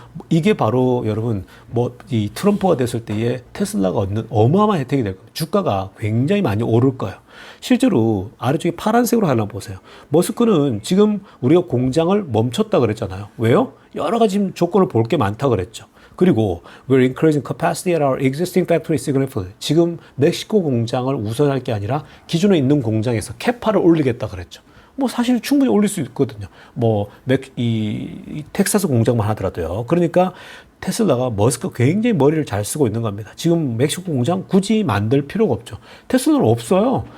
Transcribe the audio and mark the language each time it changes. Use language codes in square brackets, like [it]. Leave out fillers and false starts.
[ko] 이게 바로 여러분 이 트럼프가 됐을 때에 테슬라가 얻는 어마어마한 혜택이 될 겁니다. 주가가 굉장히 많이 오를 거예요. 실제로 아래쪽에 파란색으로 하나 보세요. 머스크는 지금 우리가 공장을 멈췄다 그랬잖아요. 왜요? 여러 가지 조건을 볼 게 많다 그랬죠. 그리고 [en] we're increasing capacity at our existing factory significantly. [ko] 지금 멕시코 공장을 우선할 게 아니라 기존에 있는 공장에서 캐파를 올리겠다 그랬죠. 뭐 사실 충분히 올릴 수 있거든요. 이 텍사스 공장만 하더라도요. 그러니까 테슬라가 머스크가 굉장히 머리를 잘 쓰고 있는 겁니다. 지금 멕시코 공장 굳이 만들 필요가 없죠. 테슬라는 없어요.